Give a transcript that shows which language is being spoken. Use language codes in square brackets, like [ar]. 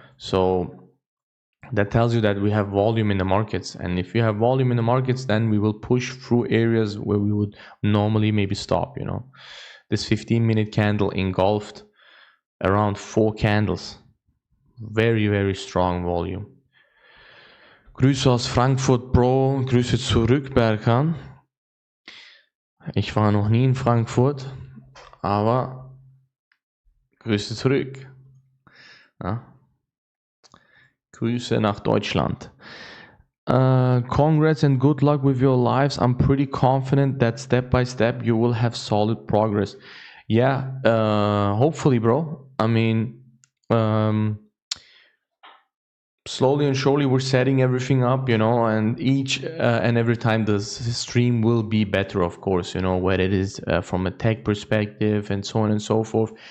[en] So that tells you that we have volume in the markets, and if you have volume in the markets, then we will push through areas where we would normally maybe stop, you know. This 15-minute candle engulfed around 4 candles. Very, very strong volume. [de] Grüße aus Frankfurt, Bro. Grüße zurück, Berkan. Ich war noch nie in Frankfurt, aber Grüße zurück. Ja. Grüße nach Deutschland. [en] Congrats and good luck with your lives. I'm pretty confident that step by step you will have solid progress. Yeah, hopefully, bro. I mean, slowly and surely we're setting everything up, you know, and each and every time the stream will be better, of course, you know, whether it is from a tech perspective and so on and so forth.